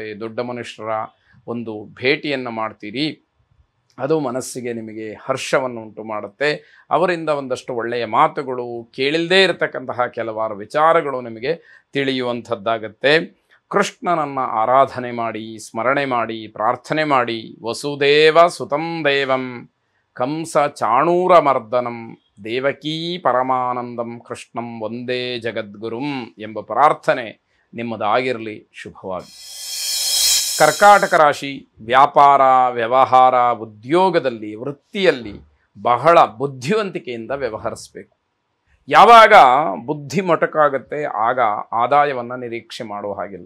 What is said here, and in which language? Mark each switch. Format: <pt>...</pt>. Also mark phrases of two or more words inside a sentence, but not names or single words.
<kn>ದೊಡ್ಡ ಮನುಷ್ಯರ ಒಂದು ಭೇಟಿಯನ್ನು ಮಾಡ್ತೀರಿ, ಅದು ಮನಸ್ಸಿಗೆ ನಿಮಗೆ ಹರ್ಷವನ್ನು ಉಂಟು ಮಾಡುತ್ತೆ. ಅವರಿಂದ ಒಂದಷ್ಟು ಒಳ್ಳೆಯ ಮಾತುಗಳು, ಕೇಳಿಲ್ಲದೇ ಇರತಕ್ಕಂತಹ ಕೆಲವಾರು ವಿಚಾರಗಳು ನಿಮಗೆ ತಿಳಿಯುವಂಥದ್ದಾಗತ್ತೆ. ಕೃಷ್ಣನನ್ನು ಆರಾಧನೆ ಮಾಡಿ, ಸ್ಮರಣೆ ಮಾಡಿ, ಪ್ರಾರ್ಥನೆ ಮಾಡಿ.</kn> <sa>ವಸುದೇವ ಸುತಂ ದೇವಂ ಕಂಸ ಚಾಣೂರ ಮರ್ದನಂ ದೇವಕೀ ಪರಮಾನಂದಂ ಕೃಷ್ಣಂ ವಂದೇ ಜಗದ್ಗುರುಂ</sa> <kn>ಎಂಬ ಪ್ರಾರ್ಥನೆ ನಿಮ್ಮದಾಗಿರಲಿ. ಶುಭವಾಗಿ. ಕರ್ಕಾಟಕ ರಾಶಿ, ವ್ಯಾಪಾರ, ವ್ಯವಹಾರ, ಉದ್ಯೋಗದಲ್ಲಿ, ವೃತ್ತಿಯಲ್ಲಿ ಬಹಳ ಬುದ್ಧಿವಂತಿಕೆಯಿಂದ ವ್ಯವಹರಿಸಬೇಕು. ಯಾವಾಗ ಬುದ್ಧಿ ಮೊಟಕಾಗುತ್ತೆ ಆಗ ಆದಾಯವನ್ನು ನಿರೀಕ್ಷೆ ಮಾಡುವ ಹಾಗಿಲ್ಲ.</kn>